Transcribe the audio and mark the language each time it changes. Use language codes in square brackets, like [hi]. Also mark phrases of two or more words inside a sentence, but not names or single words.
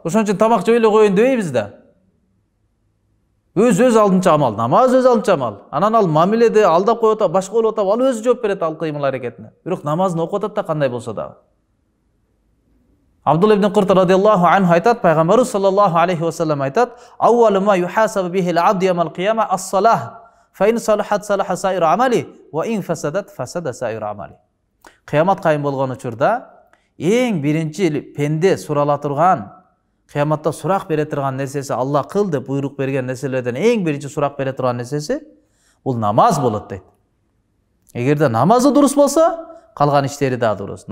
[ky] Ошон үчүн тамак жей эле коеюн дебейбиз да. Өз алдынча амал, намаз өз алдынча амал. Анан ал мамиледе алдап коюп атат, башка болуп атат, ал өзү жооп берет ал кыймыл аракетине. Бирок намазын окуп атат да кандай болсо дагы. [ar] عبد الله بن قرط رضي الله عنه [ky] айтат, пайгамбарыбыз [ar] صلى الله عليه وسلم айтат: "أول ما يحاسب به العبد يوم القيامة الصلاة فإن صلحت صلح سائر عمله وإن فسدت فسد سائر عمله, ва ин фасадат фасада саир амали." [ky] Кыямат кайым болгон учурда эң биринчи пенде сурала турган, кыяматта сурак бере турган нерсеси, Алла кыл деп буйрук берген нерселерден эң биринчи сурак бере турган нерсеси бул намаз болот дейт. Эгерде намазы дурус болсо, калган иштери да дурус.